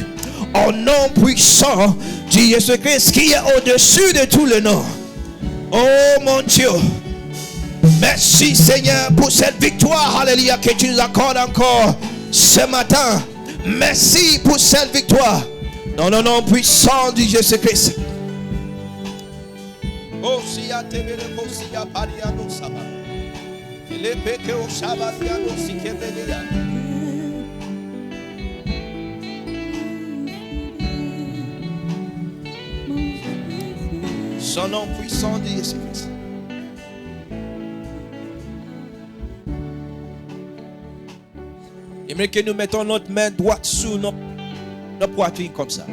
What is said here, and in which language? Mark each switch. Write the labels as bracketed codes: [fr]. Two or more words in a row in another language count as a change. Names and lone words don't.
[fr] Au nom puissant de Jésus-Christ qui est au-dessus de tous les noms. Oh mon Dieu. Merci Seigneur pour cette victoire, alléluia, que tu nous accordes encore ce matin. Merci pour cette victoire. Dans le nom puissant de Jésus-Christ. Oh, si ya te vele ko si ya pariano saba. Le peke o shabariano si ke velia. Son nom puissant de Jésus-Christ. J'aimerais que nous mettons notre main droite sur notre poitrine comme ça.